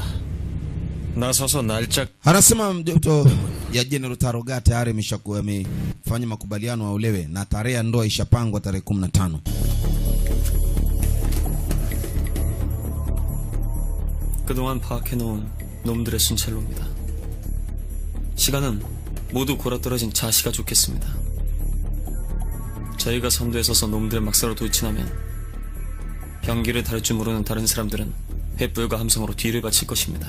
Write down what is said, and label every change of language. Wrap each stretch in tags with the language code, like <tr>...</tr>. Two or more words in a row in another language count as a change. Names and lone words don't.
<ko>나서서 날짜.</ko> <sw>Anasema mtoto ya General Taroga tayari ameshakuwa amefanya makubaliano aolewe na tarehe ya ndoa ishapangwa tarehe 15.</sw> <ko>그동안 파악해놓은 놈들의 순찰로입니다. 시간은 모두 골아떨어진 자시가 좋겠습니다. 저희가 선두에 서서 놈들의 막사로 돌진하면 경기를 다룰 줄 모르는 다른 사람들은 횃불과 함성으로 뒤를 바칠 것입니다.</ko>